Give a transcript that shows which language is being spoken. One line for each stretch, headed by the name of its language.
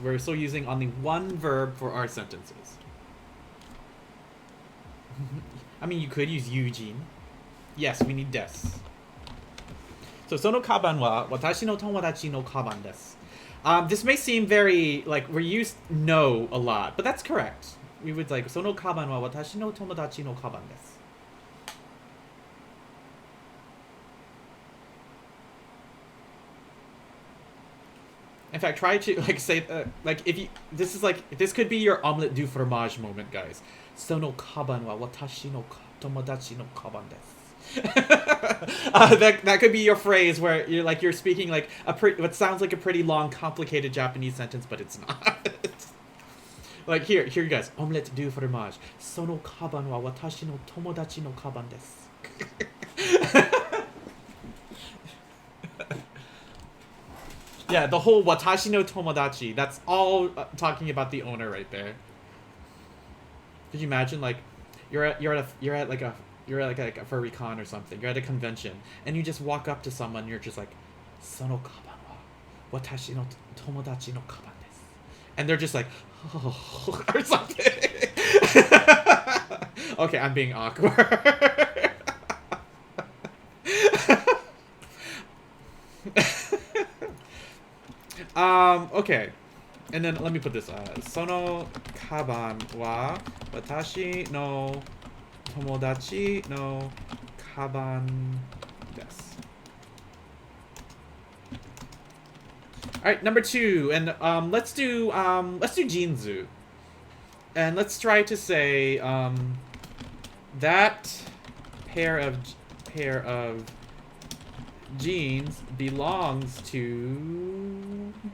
English: We're still using only one verb for our sentences. I mean, you could use Eugene. Yes, we need des. So,
Japanese: sono kaban wa watashi no tomodachi no kaban desu.
English: This may seem very, like, we're used no a lot, but that's correct. We would like,
Japanese: そのカバンは私の友達のカバンです.
English: In fact, try to, like, say, like, if you, this is like, this could be your omelette du fromage moment, guys.
Japanese: そのカバンは私の友達のカバンです.
English: That could be your phrase where you're speaking like what sounds like a pretty long, complicated Japanese sentence, but it's not. Like here you guys, omelette du fromage.
Japanese: そのカバンは私の友達のカバンです.
English: Yeah, the whole watashi no tomodachi. That's all talking about the owner right there. Could you imagine, like, you're at like a furry con or something. You're at a convention and you just walk up to someone. And you're just like,
Japanese: そのカバンは私の友達のカバンです.
English: And they're just like, oh, or something. Okay, I'm being awkward. Okay. And then let me put this.
Japanese: そのカバンは私の友達のカバンです.
English: All right, number 2, and let's do jinzu, and let's try to say that pair of jeans belongs to.